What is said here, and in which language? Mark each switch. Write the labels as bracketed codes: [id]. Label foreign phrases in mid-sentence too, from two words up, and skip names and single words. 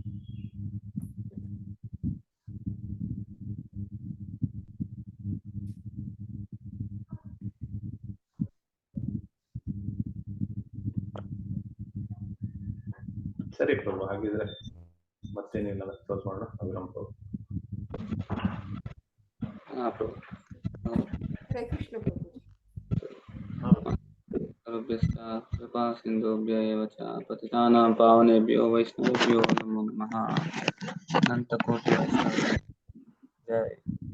[kn] ಸರಿ ಪ್ರಭು, ಹಾಗಿದ್ರೆ ಮತ್ತೇನಿಲ್ಲ, ಕ್ಲೋಸ್ ಮಾಡೋಣ. ಅಭಿರಾಮ್ ಪ್ರಭು. ಹರೇ ಕೃಷ್ಣ ಪ್ರಭು. [sa] ಕೃಪಾ ಸಿಂಧುಭ್ಯ ಏವ ಚ ಪತಿತಾನಾಂ ಪಾವನೇಭ್ಯೋ ವೈಷ್ಣವೇಭ್ಯೋ ನಮೋ ನಮಃ. [kn] ಅನಂತ ಕೋಟಿ ಜಯ.